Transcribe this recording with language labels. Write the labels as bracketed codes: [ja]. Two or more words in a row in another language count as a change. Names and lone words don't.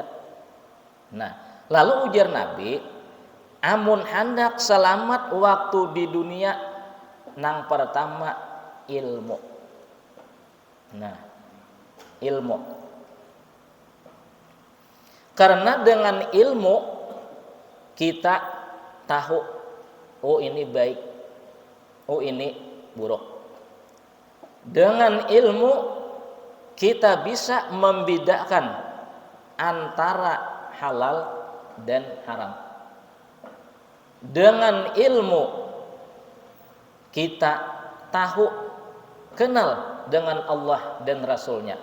[bjn] Nah, lalu ujar Nabi, amun hendak selamat waktu di dunia, nang pertama ilmu. [id] Nah, ilmu. Karena dengan ilmu kita tahu, oh ini baik, oh ini buruk. Dengan ilmu kita bisa membedakan antara halal dan haram. Dengan ilmu kita tahu, kenal dengan Allah dan Rasulnya.